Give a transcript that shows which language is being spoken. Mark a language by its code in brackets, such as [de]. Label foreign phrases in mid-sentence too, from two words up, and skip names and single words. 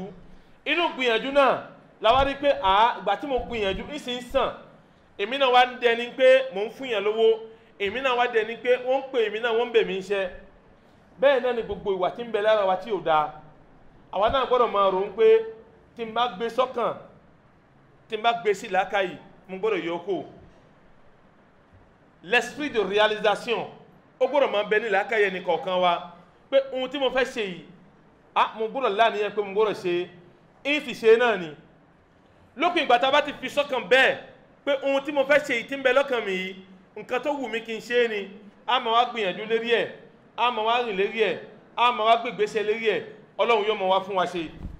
[yo] Inú gbìyànjú náà la wá rí pé ìgbà tí mo gbìyànjú ìsìn sàn, èmi náà wá ń dẹni pé mò ń fún yàn lówó, èmi náà wá dẹni pé wọ́n ń pè èmi náà wọ́n ń bẹ̀ mí iṣẹ́. Bẹ́ẹ̀ náà ni gbogbo ìwà tí ń bẹ lára wa tí ò dáa, àwa náà gbọ́dọ̀ máa rò ó pé tí n bá gbé sọ́kàn, tí n bá gbé sí làákàyè, mo gbọ́dọ̀ yọ kó. [fr] L'esprit de réalisation [yo] ó gbọ́dọ̀ máa bẹ ní làákàyè ẹnì kọ̀ọ̀kan wa pé ohun tí mo fẹ́ ṣe yìí mo gbọ́dọ̀ láàníyàn pé mo gbọ́dọ̀ ṣe é sì ṣe náà ni. Lókun ìgbà tá a bá ti fi sọ́kàn bẹ́ẹ̀ pé ohun tí mo fẹ́ ṣe yìí tí ń bẹ lọ́kàn mi yìí nǹkan tó wù mí kí n ṣe é ni, a máa wá gbìyànjú lérí ẹ̀, a máa wá rìn lérí ẹ̀, a máa wá gbégbèsè lérí ẹ̀, Ọlọ́run yóò máa wá fún wa ṣe.